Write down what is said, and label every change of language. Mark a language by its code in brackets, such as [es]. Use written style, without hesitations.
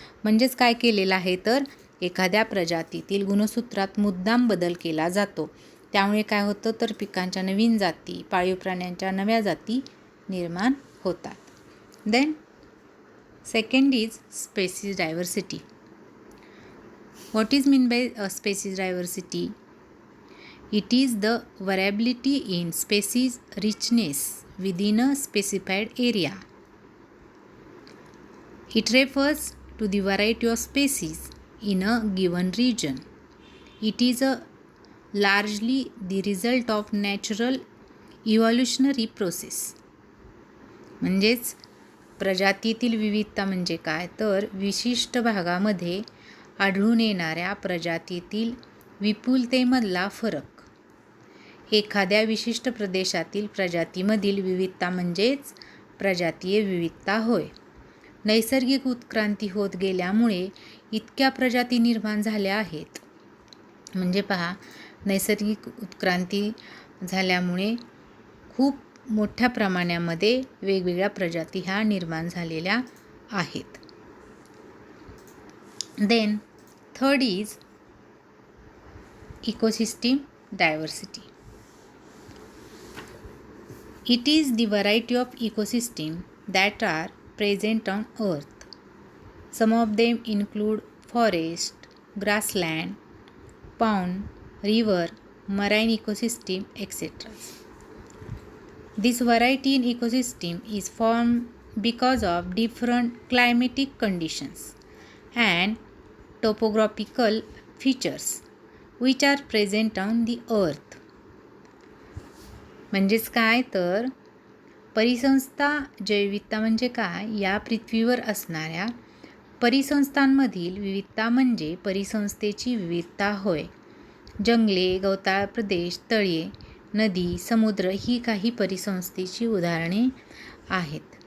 [mr] म्हणजेच काय केलेलं आहे, तर एखाद्या प्रजातीतील गुणसूत्रात मुद्दाम बदल केला जातो. त्यामुळे काय होतं, तर पिकांच्या नवीन जाती, पाळीव प्राण्यांच्या नव्या जाती निर्माण होतात. [en] Then second is species diversity. What is meant by species diversity? It is the variability in species richness within a specified area. It refers to the variety of species in a given region. It is largely the result of natural evolutionary process. [mr] म्हणजेच प्रजातीतील विविधता म्हणजे काय, तर विशिष्ट भागामध्ये आढळून येणाऱ्या प्रजातीतील विपुलतेमधला फरक. एखाद्या विशिष्ट प्रदेशातील प्रजातीमधील विविधता म्हणजेच प्रजातीय विविधता होय. नैसर्गिक उत्क्रांती होत गेल्यामुळे इतक्या प्रजाती निर्माण झाल्या आहेत. म्हणजे पहा, नैसर्गिक उत्क्रांती झाल्यामुळे खूप मोठ्या प्रमाणामध्ये वेगवेगळ्या प्रजाती ह्या निर्माण झालेल्या आहेत. [en] Then third is ecosystem diversity. It is the variety of ecosystem that are present on earth. Some of them include forest, grassland, pond, river, marine ecosystem, etc. This variety in ecosystem is formed because of different climatic conditions and topographical features which are present on the earth. [mr] म्हणजेच काय, तर परिसंस्था जैवविविधता म्हणजे काय, या पृथ्वीवर असणाऱ्या परिसंस्थांमधील विविधता म्हणजे परिसंस्थेची विविधता होय. जंगले, गवताळ प्रदेश, तळे, नदी, समुद्र ही काही परिसंस्थेची उदाहरणे आहेत.